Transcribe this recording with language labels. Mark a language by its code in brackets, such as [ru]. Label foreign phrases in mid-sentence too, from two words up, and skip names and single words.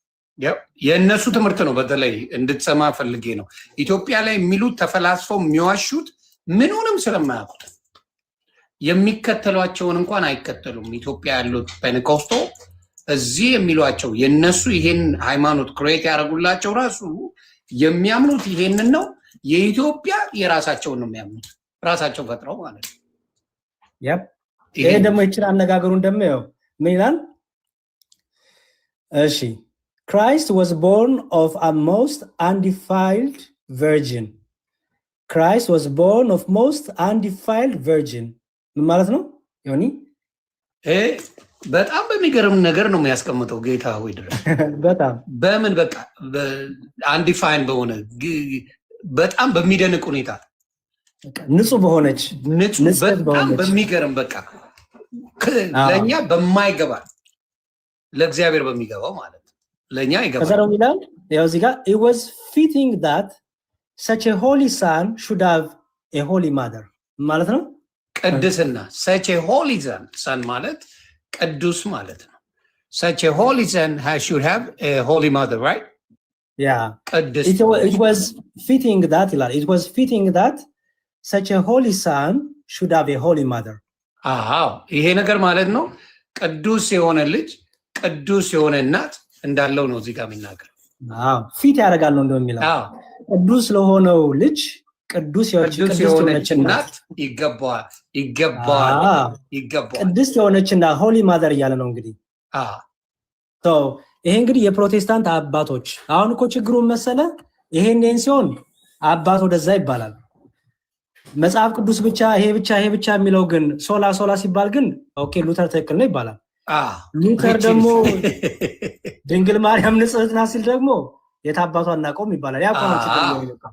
[am] የእነሱ ትምህርት ነው። በተለይ እንድትሰማ ፈልጌ ነው። ኢትዮጵያ ላይ የሚሉት ተፈላስፈው የሚዋሹት ምንንም ስለማያውቁት የሚከተሏቸውን እንኳን አይከተሉም። ኢትዮጵያ ያሉት ፔንቴኮስቶ እዚህ የሚሏቸው የነሱ ይሄን ሃይማኖት ክሬት ያደረጉላቸው ራሱ የሚያምኑት ይሄንን ነው። የኢትዮጵያ የራሳቸውን ነው የሚያምኑት፣ ራሳቸው ፈጥረው ማለት ነው። ይሄ ደግሞ ይችላል አነጋገሩ እንደሚያው ምን ይላል? [en] እሺ Christ was born of a most undefiled virgin. Christ was born of most undefiled virgin. [am] ምን ማለት ነው? ዮኒ በጣም በሚገርም ነገር ነው የሚያስቀምጠው ጌታ ሆይ ድረስ በጣም በምን በቃ አንዲፋይን በሆነ በጣም በሚደንቅ ሁኔታ ንጹህ በሆነች በጣም በሚገርም በቃ ለኛ በማይገባ ለእግዚአብሔር በሚገባው ማለት ለኛ ይገባል። ከዛ ነው ይላል ያው እዚህ ጋር [en] it was fitting that such a holy son should have a holy mother [am] ማለት ነው። [en] ቅድስና such a holy son [am] ማለት ቅዱስ ማለት ነው። [en] such a holy son should have a holy mother, right? Yeah. [am] ቅዱስ [en] it was fitting that ይላል it was fitting that such a holy son should have a holy mother. [am] ይሄ ነገር ማለት ነው ቅዱስ የሆነ ልጅ ቅዱስ የሆነ እናት እንዳለው ነው እዚህ ጋር የሚናገር። ፊት ያደርጋል ነው እንደሚለው ቅዱስ ለሆነው ልጅ ቅዱስ የሆነች እናት ይገባዋል። ቅድስት የሆነች እናት [en] holy mother [am] እያለ ነው እንግዲህ። ይሄ እንግዲህ የፕሮቴስታንት አባቶች አሁን እኮ ችግሩን መሰለ ይሄን ሲሆን አባት ወደዛ ይባላል። መጽሐፍ ቅዱስ ብቻ ይሄ ብቻ የሚለው ግን ሶላ ሲባል ግን ኦኬ ሉተር ትክክል ነው ይባላል። ሉተር ደግሞ ድንግል ማርያም ንጽሕት ናት ሲል ደግሞ የት አባቷ አናውቀውም ይባላል። ያ ቆንጆ ችግር